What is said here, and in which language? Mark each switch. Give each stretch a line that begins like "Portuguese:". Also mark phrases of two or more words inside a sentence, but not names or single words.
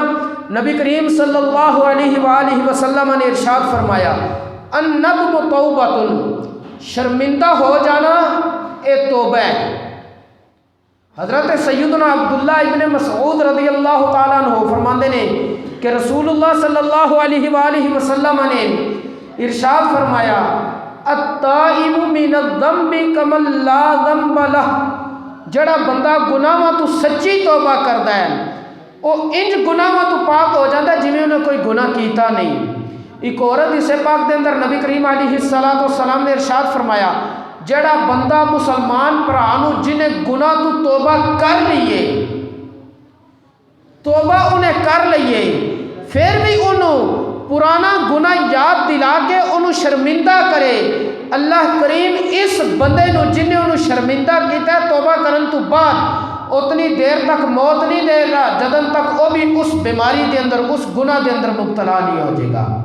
Punjabi: نبی کریم
Arabic: صلی اللہ علیہ وآلہ وسلم
Punjabi: نے ارشاد فرمایا
Arabic: الندم توبۃ،
Punjabi: شرمندہ ہو جانا اے توبہ ہے۔ حضرت سیدنا عبداللہ ابن مسعود
Arabic: رضی اللہ تعالیٰ عنہ
Punjabi: فرماندے نے کہ رسول اللہ
Arabic: صلی اللہ علیہ وآلہ وسلم
Punjabi: نے ارشاد فرمایا
Arabic: التائب من الذنب کمن لا ذنب لہ،
Punjabi: جڑا بندہ گناہاں تو سچی توبہ کردا ہے وہ انج گناہاں تو پاک ہو جاتا ہے جویں انہیں کوئی گناہ کیتا نہیں۔ ایک اور حدیث پاک دے اندر نبی کریم
Arabic: علیہ السلام
Punjabi: نے ارشاد فرمایا جڑا بندہ مسلمان بھرا نو جنہیں گناہ تو توبہ کر لیے، توبہ انہیں کر لیے، پھر بھی انہوں پرانا گناہ یاد دلا کے انہوں شرمندہ کرے، اللہ کریم اس بندے نو جنہیں انہوں شرمندہ کیتا ہے توبہ کرن تو بعد اتنی دیر تک موت نہیں دے گا جدن تک وہ بھی اس بیماری دے اندر اس گناہ دے اندر مبتلا نہیں ہو جائے گا۔